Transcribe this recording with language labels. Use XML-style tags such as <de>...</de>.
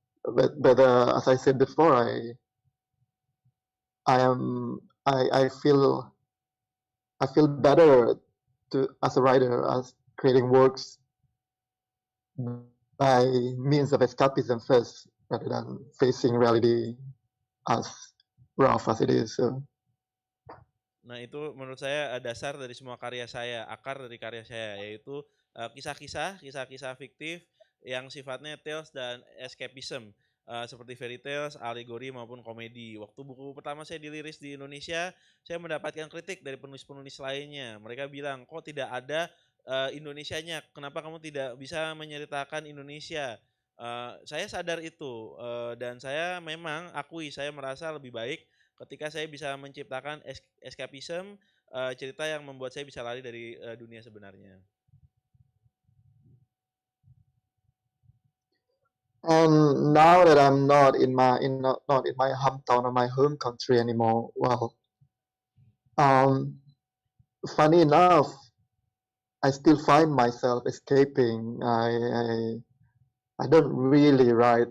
<en>But as I said before, I feel better as a writer as creating works by means of escapism first rather than facing reality as rough as it is. So.</en> <id>Nah, itu menurut saya dasar dari semua karya saya, akar dari karya saya, yaitu kisah-kisah fiktif yang sifatnya tales dan escapism, seperti fairy tales, alegori maupun komedi. Waktu buku pertama saya dirilis di Indonesia, saya mendapatkan kritik dari penulis-penulis lainnya. Mereka bilang, kok tidak ada Indonesianya, kenapa kamu tidak bisa menceritakan Indonesia? Saya sadar itu, dan saya memang akui, saya merasa lebih baik ketika saya bisa menciptakan escapism, cerita yang membuat saya bisa lari dari dunia sebenarnya.</id> <en>And now that I'm not in my hometown or my home country anymore, well, funny enough, I still find myself escaping. I don't really write.</en>